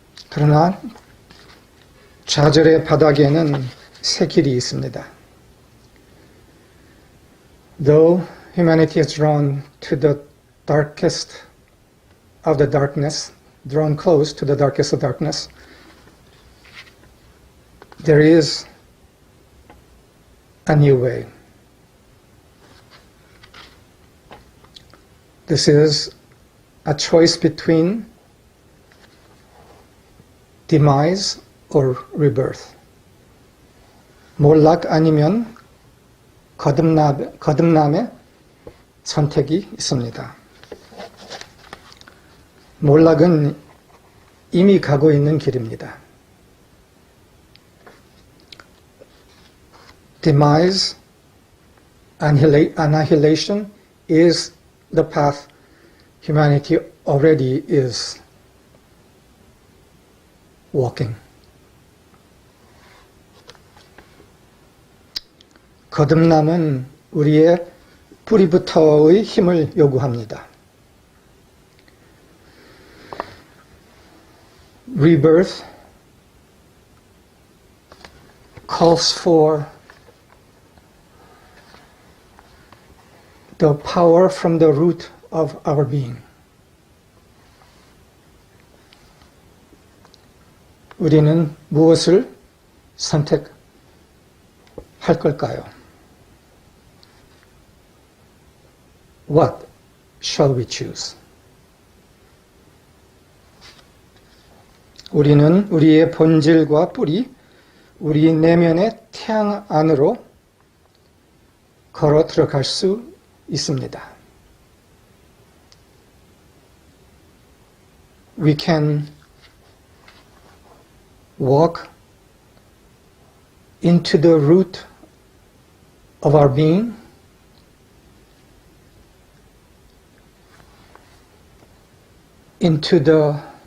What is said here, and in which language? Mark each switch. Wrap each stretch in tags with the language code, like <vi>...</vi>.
<ko>그러나 좌절의 바닥에는 새 길이 있습니다.</ko> <en>Though humanity is drawn to the darkest of the darkness, drawn close to the darkest of darkness, there is a new way. This is a choice between demise or rebirth.</en> <ko>몰락 아니면 거듭남의 선택이 있습니다. 몰락은 이미 가고 있는 길입니다.</ko> <en>Demise, annihilation is the path humanity already is walking.</en> <ko>거듭남은 우리의 뿌리부터의 힘을 요구합니다.</ko> <en>Rebirth calls for the power from the root of our being.</en> <ko>우리는 무엇을 선택할 걸까요?</ko> <en>What shall we choose?</en> <ko>우리는 우리의 본질과 뿌리, 우리 내면의 태양 안으로 걸어 들어갈 수 있습니다.</ko> <en>We can walk into the root of our being, into the</en>